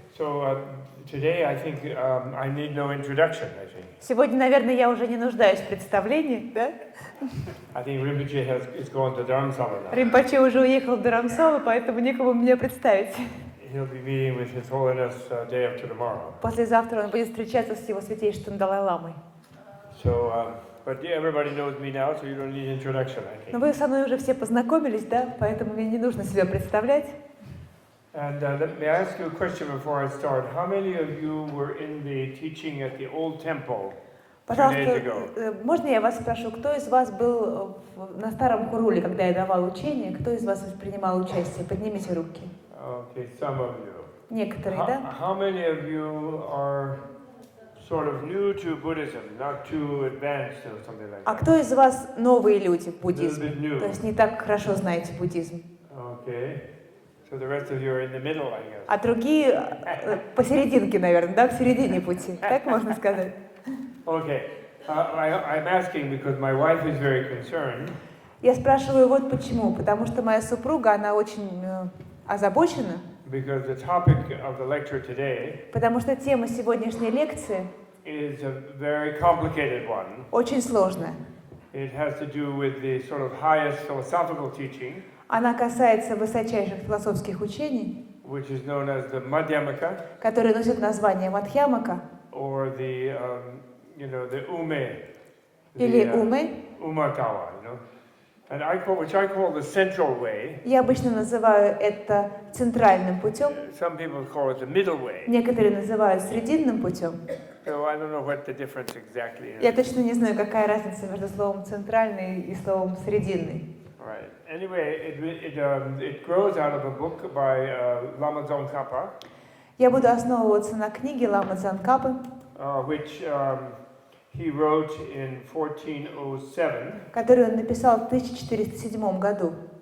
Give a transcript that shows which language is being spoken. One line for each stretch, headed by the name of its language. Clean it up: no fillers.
English: So today I think I need no introduction. I think.
Russian: Сегодня, наверное, я уже не нуждаюсь в представлении, да?
English: I think Rinpoche is going to Dharamsala now.
Russian: Римпоче уже уехал в Dharamsala, поэтому некому меня представить.
English: He'll be meeting with His Holiness day after tomorrow.
Russian: Послезавтра он будет встречаться с его святейшеством Далай-ламой.
English: So, but everybody knows me now, so you don't need introduction, I think.
Russian: Но вы со мной уже все познакомились, да? Поэтому мне не нужно себя представлять.
English: And let me ask you a question before I start. How many of you were in the teaching at the old temple 2 days ago?
Russian: Пожалуйста, можно я вас спрошу, кто из вас был на старом хуруле, когда я давал учение? Кто из вас принимал участие? Поднимите руки.
English: Okay, some of you.
Russian: Некоторые, да?
English: How many of you are sort of new to Buddhism, not too advanced or something like that?
Russian: А кто из вас новые люди в буддизме?
English: A little bit new.
Russian: То есть не так хорошо знаете буддизм.
English: Okay. So the rest of you are in the middle, I guess.
Russian: А другие посерединке, наверное, да, в середине пути. Так можно сказать?
English: Okay. I'm asking because my wife is very concerned.
Russian: Я спрашиваю вот почему. Потому что моя супруга, она очень озабочена.
English: Because the topic of the lecture today
Russian: Потому что тема сегодняшней лекции
English: is a very complicated one.
Russian: очень сложная.
English: It has to do with the sort of highest philosophical teaching,
Russian: Она касается высочайших философских учений,
English: which is known as the Madhyamaka,
Russian: которые носят название Мадхьямака
English: or the the Ume,
Russian: или Умэ.
English: Umatawa, and which I call the central way.
Russian: Я обычно называю это центральным путем.
English: Some people call it the middle way.
Russian: Некоторые называют срединным путем.
English: So I don't know what the difference exactly is.
Russian: Я точно не знаю, какая разница между словом центральный и словом срединный.
English: Right. Anyway, it grows out of a book by Lama Tsongkhapa.
Russian: Я буду основываться на книге Ламы Цонкапы,
English: Which he wrote in 1407.
Russian: которую он написал в 1407 году.